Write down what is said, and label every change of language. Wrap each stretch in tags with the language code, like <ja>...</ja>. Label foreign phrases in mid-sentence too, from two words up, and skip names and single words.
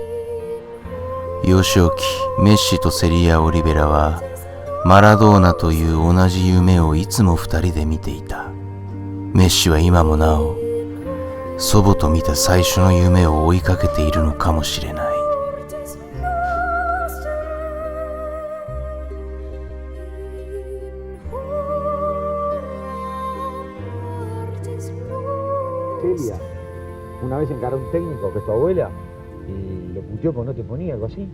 <ja>幼少期、メッシとセリア・オリベラはマラドーナという同じ夢をいつも2人で見ていた。メッシは今もなお祖母と見た最初の夢を追いかけているのかもしれない。</ja> <es>Celia, una vez encaró un técnico que es tu abuela y lo puteó porque no te ponía, algo así.</es>